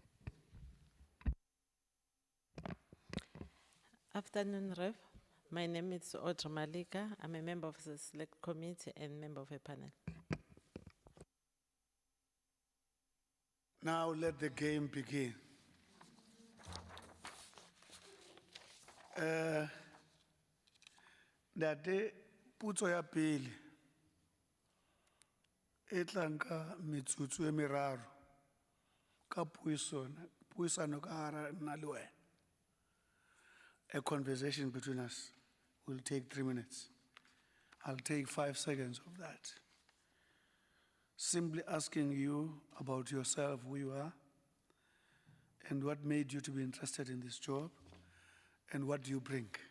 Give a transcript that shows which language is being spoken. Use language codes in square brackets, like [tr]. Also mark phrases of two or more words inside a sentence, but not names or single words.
[en] Afternoon, Rev. My name is Audrey Malika. I'm a member of the Select Committee and member of a panel. Now let the game begin. [st] Ntate putso ya pele e tlanka metsotso e meraro ka puisano ka hara nna le wena. [en] A conversation between us will take 3 minutes. I'll take 5 seconds of that. Simply asking you about yourself, who you are, and what made you to be interested in this job, and what do you bring.